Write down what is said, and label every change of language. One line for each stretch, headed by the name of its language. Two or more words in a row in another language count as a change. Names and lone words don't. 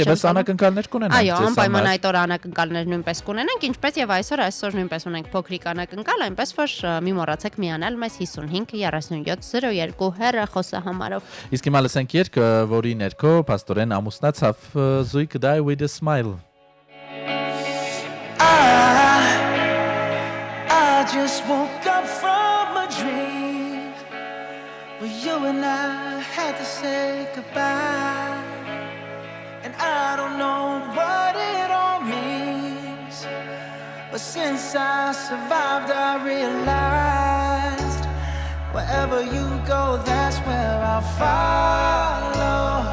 Armenian: չեմ անակնկալներ կունենանք։ Այո, անպայման այդ օր անակնկալներ նույնպես կունենանք, ինչպես եւ այսօր նույնպես ունենք փոքրիկ անակնկալ, այնպես որ մի մոռացեք միանալ մեզ 55 3702 հեռախոսը համարով։ Իսկ հիմա լսենք երգ, որի ներքո Պաստորեն ամուսնացավ Զույգ Die with a Smile։
English: I just woke up from a dream where you and I had to say goodbye, and I don't know what it all means, but since I survived I realized wherever you go that's where I'll follow.